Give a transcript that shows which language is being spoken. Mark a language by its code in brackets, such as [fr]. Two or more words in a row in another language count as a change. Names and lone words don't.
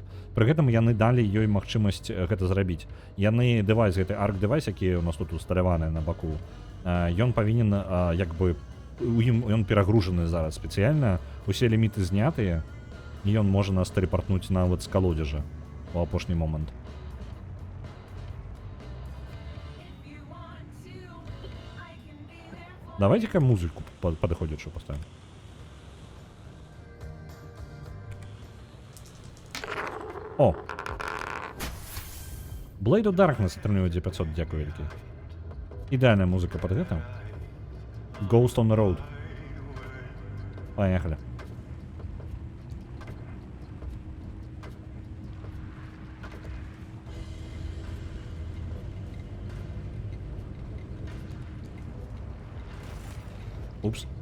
[be] Пры гэтым яны далі ёй магчымасць гэта зрабіць. Яны дэвайс, гэты арк-дэвайс, які у нас тут усталяваны на баку, ён павінен, як бы, ён перагружаны зараз спецыяльна, усе ліміты знятыя, і ён можа нас тэлепартнуць нават з калодзежа у апошні момант. [ru] Давайте-ка музыку подходящую поставим. О! [be] Blade of Darkness атрымлівае 900, дзякую вялікі. Ідэальная музыка пад гэта. [ru] Ghost on the Road. Поехали. [en] Oops.